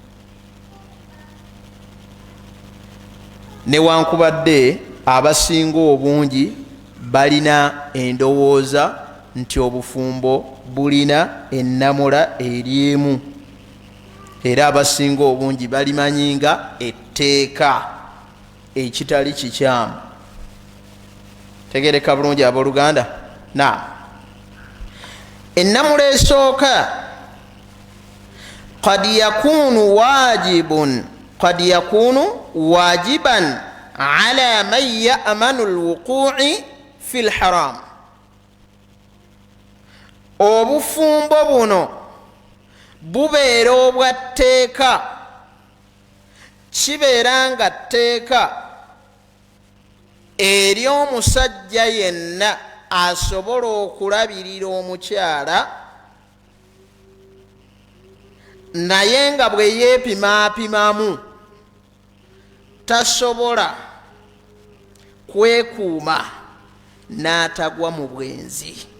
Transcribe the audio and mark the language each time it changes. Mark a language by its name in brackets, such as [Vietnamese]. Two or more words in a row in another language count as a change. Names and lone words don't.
[Ganda] Newankubadde abasinga obungi balina endowooza nti obufumbo bulina ennamula eri emu, era abasinga obungi balimanyi nga etteeka, ekitali kikyamu. Tegereka bulungi abooluganda. Ennamula esooka [Arabic] قد يكون واجب، قد يكون واجبا على من يأمن الوقوع في الحرام. [Ganda] Obufumbo buno bubeera obwa tteeka, kibeera nga tteeka eri omusajja yenna asobola okulabirira omukyala, naye nga bwe yeepimaapimamu tasobola kwekuuma n'atagwa mu bwenzi.